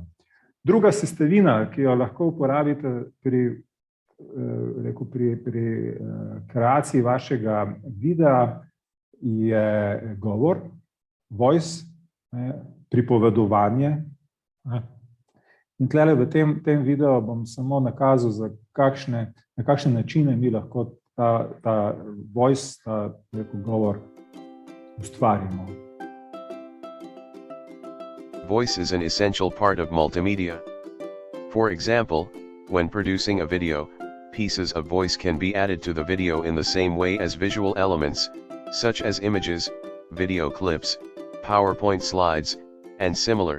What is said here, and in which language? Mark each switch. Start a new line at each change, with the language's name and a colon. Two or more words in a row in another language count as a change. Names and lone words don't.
Slovenian: Druga sestavina, ki jo lahko uporabite pri kreaciji vašega videa, je govor, voice, pripovedovanje. In tlele v tem videu bom samo nakazal, na kakšne načine mi lahko ta voice, ta govor ustvarimo.
English: Voice is an essential part of multimedia. For example, when producing a video, pieces of voice can be added to the video in the same way as visual elements, such as images, video clips, PowerPoint slides, and similar.